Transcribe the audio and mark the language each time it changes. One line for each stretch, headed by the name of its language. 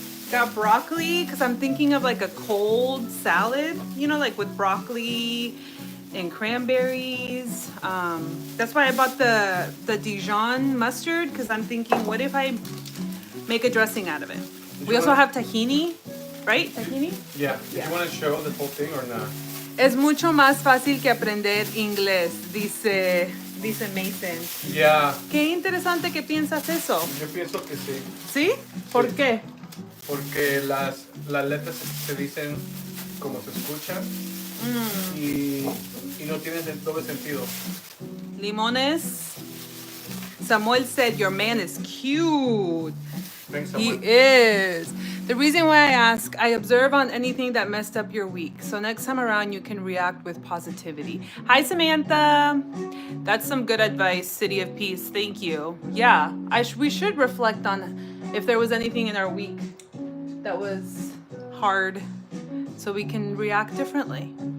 English: got broccoli, because I'm thinking of like a cold salad, like with broccoli and cranberries. That's why I bought the Dijon mustard, because I'm thinking, what if I make a dressing out of it? We also have tahini, right? Tahini? Yeah. Did you want to show the whole thing or not?
Spanish: Es mucho más fácil que aprender inglés, dice Mason.
English: Yeah.
Spanish: Qué interesante que piensas eso. Yo pienso que sí. ¿Sí? ¿Por Sí. qué? Porque las letras se dicen como se escuchan y no tienen doble sentido. Limones.
English: Samuel said your man is cute. Thanks, He Samuel. is. The reason why I ask, I observe on anything that messed up your week. So next time around, you can react with positivity. Hi, Samantha. That's some good advice, City of Peace. Thank you. Yeah, we should reflect on if there was anything in our week that was hard so we can react differently.